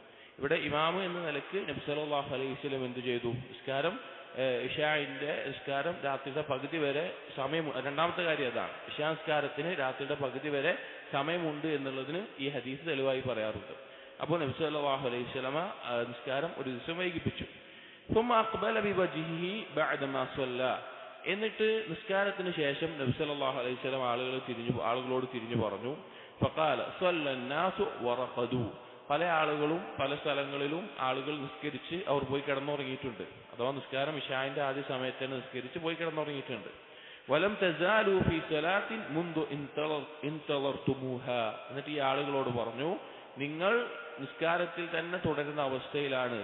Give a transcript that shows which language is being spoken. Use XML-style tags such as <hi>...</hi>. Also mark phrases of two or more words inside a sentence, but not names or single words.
<ml>ഇവിടെ ഇമാമ് എന്ന നിലയ്ക്ക് നബി</ml> <ar>صلى الله عليه وسلم</ar> <ml>എന്ത് ചെയ്തു? നിസ്കാരം ഇശാഇന്റെ നിസ്കാരം രാത്രിയുടെ പകുതി വരെ സമയം. രണ്ടാമത്തെ കാര്യം അതാണ്, ഇശാ നിസ്കാരത്തിന് രാത്രിയുടെ പകുതി വരെ സമയമുണ്ട് എന്നുള്ളതിന് ഈ ഹദീസ് തെളിവായി പറയാറുണ്ട്. അപ്പോൾ നബി</ml> <ar>صلى الله عليه وسلم</ar> <ml>നിസ്കാരം ഒരു ദിവസം വൈകിപ്പിച്ചു.</ml> <ar>ثم أقبل بوجهه بعد ما صلى.</ar> <ml>എന്നിട്ട് നിസ്കാരത്തിന് ശേഷം നബി</ml> <ar>صلى الله عليه وسلم</ar> <ml>ആളുകളോട് തിരിഞ്ഞു പറഞ്ഞു,</ml> <ar>فقال صلى الناس ورقدوا.</ar> <ml>പല ആളുകളും പല സ്ഥലങ്ങളിലും ആളുകൾ നിസ്കരിച്ച് അവർ പോയി കിടന്നുറങ്ങിയിട്ടുണ്ട്. അഥവാ നിസ്കാരം ഇശാഇന്റെ ആദ്യ സമയത്താണ് നിസ്കരിച്ച് പോയി കിടന്നുറങ്ങിയിട്ടുണ്ട്.</ml> <ar>ولم تزالوا في صلاة منذ انتظرتموها.</ar> <ml>എന്നിട്ട് ഈ ആളുകളോട് പറഞ്ഞു, നിങ്ങൾ നിസ്കാരത്തിൽ തന്നെ തുടരുന്ന അവസ്ഥയിലാണ്.</ml>